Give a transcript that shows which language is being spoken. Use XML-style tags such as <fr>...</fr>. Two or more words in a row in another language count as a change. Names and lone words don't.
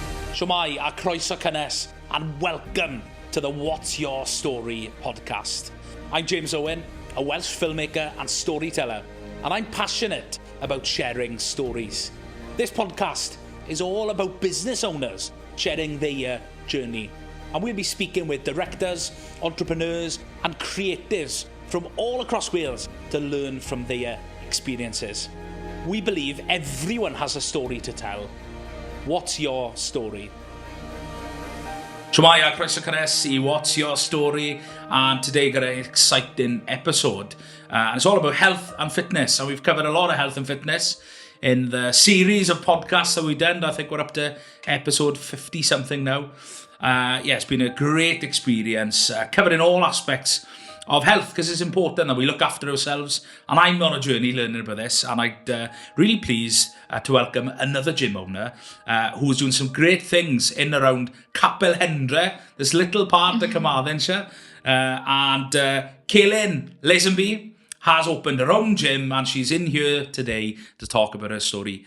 <cy>Shwmai a croeso cynnes,</cy> <en>and welcome to the What's Your Story podcast. I'm James Owen, a Welsh filmmaker and storyteller, and I'm passionate about sharing stories. This podcast is all about business owners sharing their journey, and we'll be speaking with directors, entrepreneurs and creatives from all across Wales to learn from their experiences. We believe everyone has a story to tell. What's your story?</en> <cy>Shwmai a croeso cynnes I</cy> <en>What's Your Story, and today got an exciting episode. And it's all about health and fitness, and we've covered a lot of health and fitness in the series of podcasts that we've done. I think we're up to episode 50 something now. It's been a great experience, covering all aspects of health, because it's important that we look after ourselves, and I'm on a journey learning about this, and I'm really pleased to welcome another gym owner who's doing some great things in and around Capel Hendre, this little part of Carmarthenshire, and Celyn Lazenby has opened her own gym, and she's in here today to talk about her story.</en>